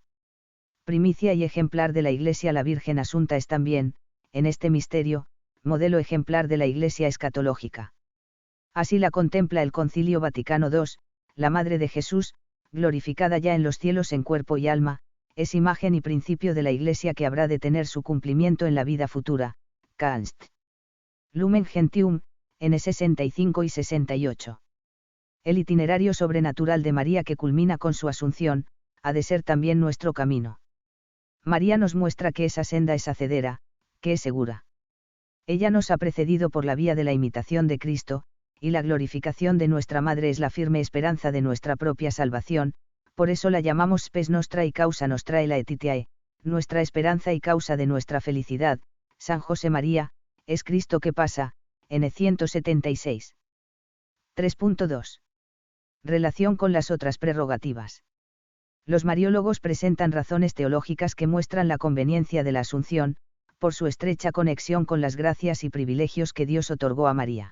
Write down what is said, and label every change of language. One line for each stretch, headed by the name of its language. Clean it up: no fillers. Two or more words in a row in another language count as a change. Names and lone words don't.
Spanish: Primicia y ejemplar de la Iglesia, la Virgen Asunta es también, en este misterio, modelo ejemplar de la Iglesia escatológica. Así la contempla el Concilio Vaticano II, la Madre de Jesús, glorificada ya en los cielos en cuerpo y alma, es imagen y principio de la Iglesia que habrá de tener su cumplimiento en la vida futura. Canst. Lumen Gentium, N 65 y 68. El itinerario sobrenatural de María que culmina con su Asunción, ha de ser también nuestro camino. María nos muestra que esa senda es hacedera, que es segura. Ella nos ha precedido por la vía de la imitación de Cristo, y la glorificación de nuestra Madre es la firme esperanza de nuestra propia salvación, por eso la llamamos
Latin: spes nostra
Spanish: y
Latin: causa nostrae laetitiae,
Spanish: nuestra esperanza y causa de nuestra felicidad. San José María, es Cristo que pasa, N 176. 3.2. Relación con las otras prerrogativas. Los mariólogos presentan razones teológicas que muestran la conveniencia de la Asunción, por su estrecha conexión con las gracias y privilegios que Dios otorgó a María.